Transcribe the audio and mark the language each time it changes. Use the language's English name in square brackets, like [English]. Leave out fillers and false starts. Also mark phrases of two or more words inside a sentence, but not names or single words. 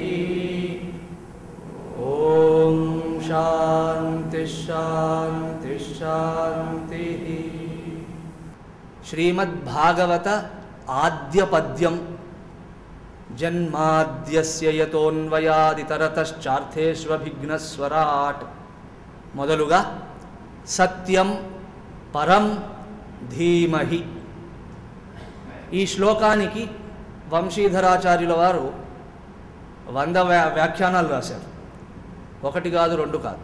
[Sanskrit] ओम शांति शांति शांति। श्रीमद्भागवत आद्य पद्यम जन्माद्यस्य यतोऽन्वयादितरतश्चार्थेष्वभिघ्नस्वराट् మొదలుగా సత్యం పరం ధీమహి. [Telugu] ఈ శ్లోకానికి వంశీధరాచార్యుల వారు 100 వ్యాఖ్యానాలు రాశారు. ఒకటి కాదు, రెండు కాదు.